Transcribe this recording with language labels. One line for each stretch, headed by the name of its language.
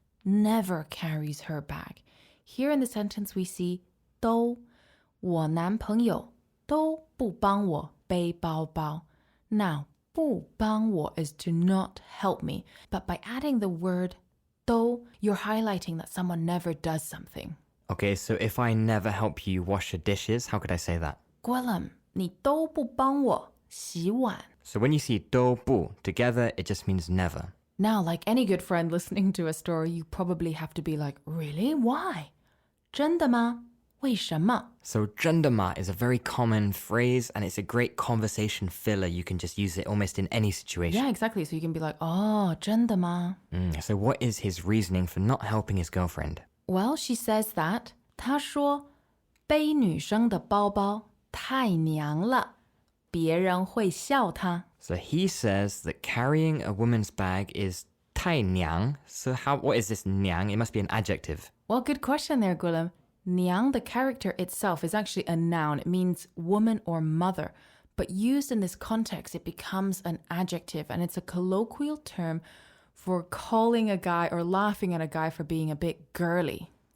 English: never carries her bag. Here in the sentence we see
Chinese: 都我男朋友都不帮我背包包.
English: Now,
Chinese: 不帮我
English: is to not help me, but by adding the word 都, you're highlighting that someone never does something. Okay, so if I never help you wash the dishes, how could I say that?
Chinese: Gwilym, 你都不帮我洗碗.
English: So when you see 都不 together, it just means never. Now, like any good friend listening to a story, you probably have to be like, really? Why?
Chinese: 真的吗？为什么?
English: So
Chinese: 真的吗
English: is a very common phrase and it's a great conversation filler. You can just use it almost in any situation. Yeah, exactly. So you can be like, oh,
Chinese: 真的吗?
English: So what is his reasoning for not helping his girlfriend? Well, she says that
Chinese: 她说背女生的包包太娘了，别人会笑她。
English: So he says that carrying a woman's bag is 太娘. So what is this 娘? It must be an adjective. Well, good question there, Gwilym. Niang, the character itself, is actually a noun. It means woman or mother. But used in this context, it becomes an adjective, and it's a colloquial term for calling a guy or laughing at a guy for being a bit girly.